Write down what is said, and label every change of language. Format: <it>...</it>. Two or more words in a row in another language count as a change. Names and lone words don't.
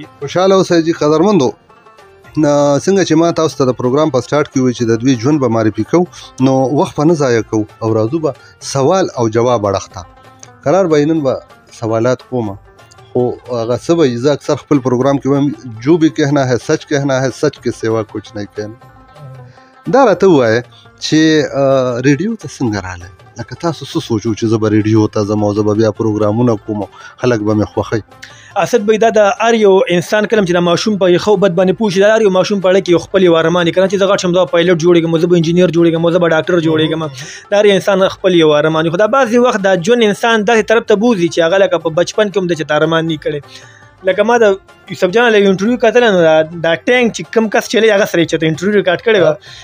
<ps>خوشحاله اوسئ جي قدرمندو څنګه چې ما تاسو ته د پروګرام په سټارټ کې وویل چې د دوی ژوند به معرفي کوو نو وخت به نه ضایع کوو او راځو به سوال او جواب اړخ ته قرار به نن به سوالات کوم خو هغه څه به زه اکثر خپل پروګرام کې وایم</ps> <ur>جو بھی کہنا ہے سچ کہنا ہے سچ کے سوا کچھ نہیں کہنا</ur> <ps>دا راته ووایه چې ریډیو ته څنګه راغلی لکه تاسو څه سوچو چې زه به ریډیو ته ځم او زه به بیا پروګرامونه کوم خلک به مې خوښوي اسد بهي دا د هر یو انسان کله چې د ماشوم په ښه بد باندې پوه شي د هر یو ماشوم په اړه کې یو خپل یو ارمان وي که نه چې زه غټ شم زه به پایلټ جوړېږم زه به انجینیر جوړېږم زه به ډاکټر جوړېږم د هر انسان خپل یو ارمان وي خو دا بعضې وخت دا ژوند انسان داسې طرف ته بوځي چې هغه لکه په بچپن کې هم د چې ارمان نه کړی لکه ما د یوسف جان له انټرویو کتله نو دا ټینک چې کوم کس چلی هغه سره یې چېرته انټرویو ریکارډ کړی وه</ps>